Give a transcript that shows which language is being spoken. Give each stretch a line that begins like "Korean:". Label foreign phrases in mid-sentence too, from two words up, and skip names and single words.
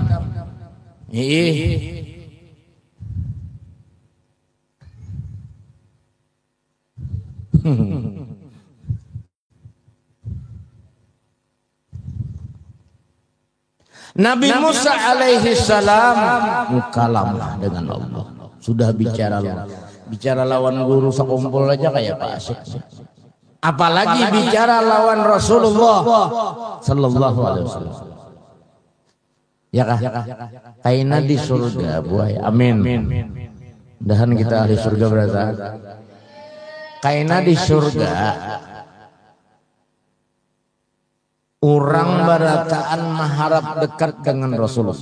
Indonesian: Nabi Musa alaihi salam mukalamah dengan Allah.
Banjar: Sudah bicara lawan guru sekumpul aja kayak Pak Asyik.
Indonesian: Apalagi bicara lawan Rasulullah
Arabic: sallallahu alaihi wasallam.
Banjar: Ya kah? Kaina di surga buai. Amin. Mudahan kita ahli surga berata. Kaina di surga. Orang barataan maharap dekat dengan Rasulullah.